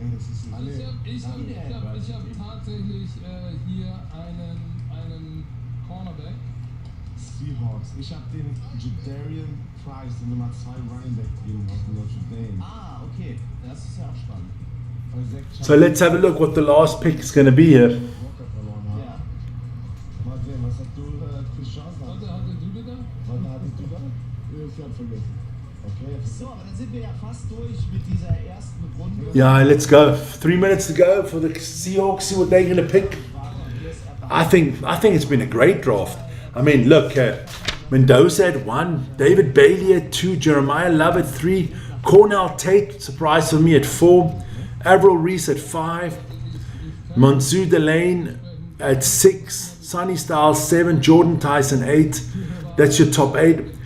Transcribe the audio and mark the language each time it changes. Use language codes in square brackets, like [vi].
[de] Das ist alle. Ich hab tatsächlich hier einen Cornerback. Seahawks. Ich habe den Jadarian Price, den Nummer 2 Running Back gegeben aus Notre Dame. Ah, okay. Das ist ja auch spannend. [en] So let's have a look what the last pick is going to be here. [de] Ja. Mal sehen, was hast du für Chancen? Was hattest du da? Ich hab vergessen. Okay. So, aber dann sind wir ja fast durch mit dieser ersten Runde. [en] Yeah, let's go. 3 minutes to go for the Seahawks. See what they're going to pick. I think it's been a great draft. I mean, look, Mendoza at 1, David Bailey at 2, Jeremiah Love at 3, Cornell Tate, surprise for me, at 4, Avril Reese at 5, Monsu Delane at 6, Sonny Styles 7, Jordan Tyson 8. That's your top 8.